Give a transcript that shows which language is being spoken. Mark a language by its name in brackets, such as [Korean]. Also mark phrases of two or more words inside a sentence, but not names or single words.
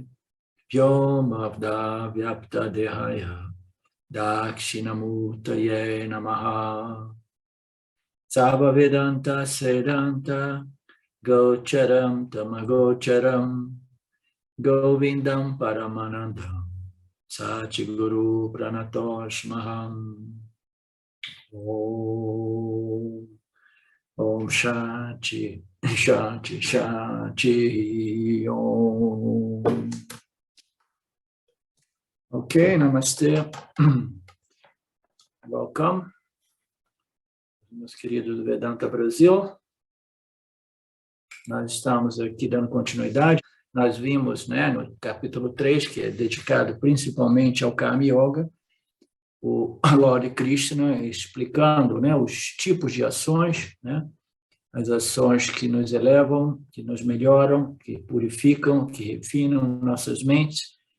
[Sanskrit] Vyomavda Vyapta Dehaya Dakshinamurtaye Namaha Sarva Vedanta Sedanta Gocharam Tamagocharam Govindam Paramanandam Satchiguru Pranatoshmaham Om Shanti Shanti Shanti Om. [English] Okay, Namaste. Welcome, [Portuguese] meus queridos do Vedanta Brasil. Nós estamos aqui dando continuidade. Nós vimos, no capítulo 3, que é dedicado principalmente ao Karma Yoga, o Lord Krishna explicando, os tipos de ações, as ações que nos elevam, que nos melhoram, que purificam, que refinam nossas mentes,